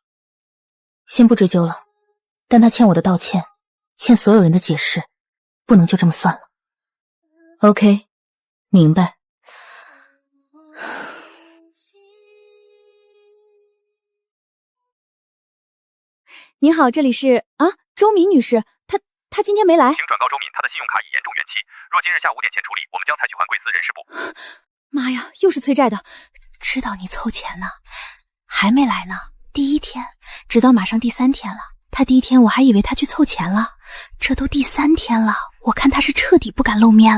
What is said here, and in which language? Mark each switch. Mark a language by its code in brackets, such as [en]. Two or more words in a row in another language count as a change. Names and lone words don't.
[zh] 先不追究了，但他欠我的道歉，欠所有人的解釋，不能就這麼算了。OK， 明白。你好，這裡是周敏女士，她今天沒來。請轉告周敏，她的信用卡已嚴重逾期，若今日下午5點前處理，我們將採取還貴司人事部。媽呀，又是催債的，知道你湊錢呢，還沒來呢。第1天，直到馬上第3天了。他第1天我還以為他去湊錢了，這都第3天了，我看他是徹底不敢露面了。